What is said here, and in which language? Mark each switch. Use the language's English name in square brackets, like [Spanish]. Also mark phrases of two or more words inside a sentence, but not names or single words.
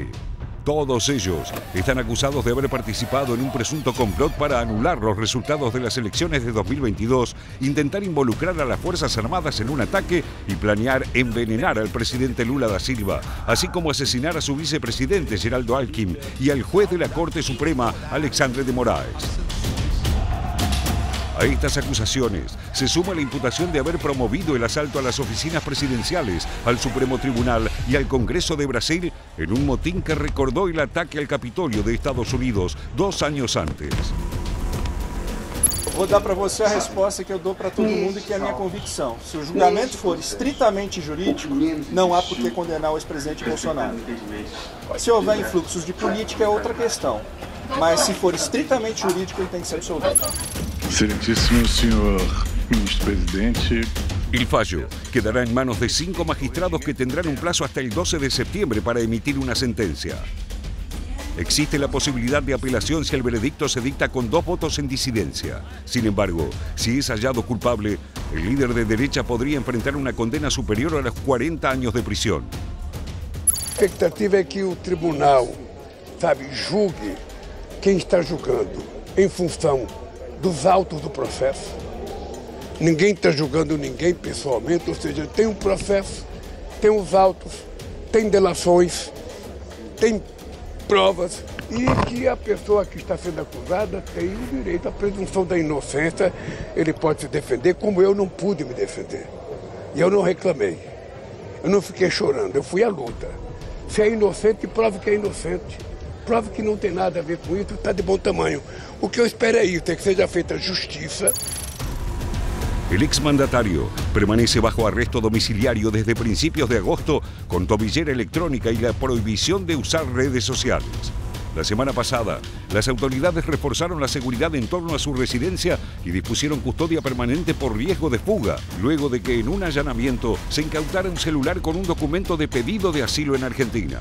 [Spanish] Todos ellos están acusados de haber participado en un presunto complot para anular los resultados de las elecciones de 2022, intentar involucrar a las Fuerzas Armadas en un ataque y planear envenenar al presidente Lula da Silva, así como asesinar a su vicepresidente Geraldo Alckmin y al juez de la Corte Suprema Alexandre de Moraes. A estas acusaciones se suma la imputación de haber promovido el asalto a las oficinas presidenciales, al Supremo Tribunal y al Congreso de Brasil en un motín que recordó el ataque al Capitolio de Estados Unidos 2 años antes. [Portuguese] Vou dar para você a resposta que eu dou para todo mundo, que é a minha convicção. Se o julgamento for estritamente jurídico, não há por que condenar o ex-presidente Bolsonaro. Se houver influxos de política é outra questão, mas se for estritamente jurídico, ele tem que ser absolvido. Excelentíssimo senhor ministro-presidente. [Spanish] El fallo quedará en manos de 5 magistrados que tendrán un plazo hasta el 12 de septiembre para emitir una sentencia. Existe la posibilidad de apelación si el veredicto se dicta con 2 votos en disidencia. Sin embargo, si es hallado culpable, el líder de derecha podría enfrentar una condena superior a los 40 años de prisión. [Portuguese] A expectativa é que o tribunal, julgue quem está julgando em função dos autos do processo. Ninguém está julgando ninguém pessoalmente, ou seja, tem um processo, tem os autos, tem delações, tem provas e que a pessoa que está sendo acusada tem o direito à presunção da inocência, ele pode se defender, como eu não pude me defender. E eu não reclamei, eu não fiquei chorando, eu fui à luta. Se é inocente, prove que é inocente. Prova que não tem nada a ver com isso, está de bom tamanho. O que eu espero é isso, é que seja feita justiça. [Spanish] El exmandatario permanece bajo arresto domiciliario desde principios de agosto con tobillera electrónica y la prohibición de usar redes sociales. La semana pasada, las autoridades reforzaron la seguridad en torno a su residencia y dispusieron custodia permanente por riesgo de fuga, luego de que en un allanamiento se incautara un celular con un documento de pedido de asilo en Argentina.